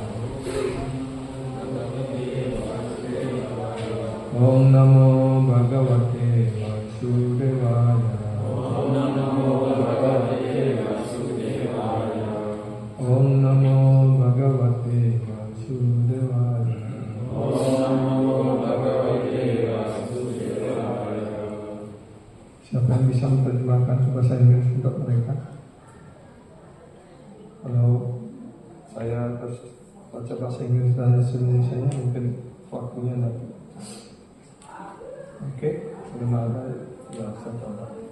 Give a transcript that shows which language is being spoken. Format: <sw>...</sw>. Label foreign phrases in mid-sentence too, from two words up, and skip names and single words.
<sa>ॐ नमो भगवते वासुदेवाय ॐ नमो भगवते वासुदेवाय ॐ नमो भगवते वासुदेवाय ॐ नमो भगवते वासुदेवाय.</sa> <id>Siapa yang bisa menerjemahkan bahasa Inggris untuk mereka? Kalau saya terus baca bahasa Inggris dan bahasa Indonesia mungkin waktunya nanti. Oke, belum ada ya saya coba.</id>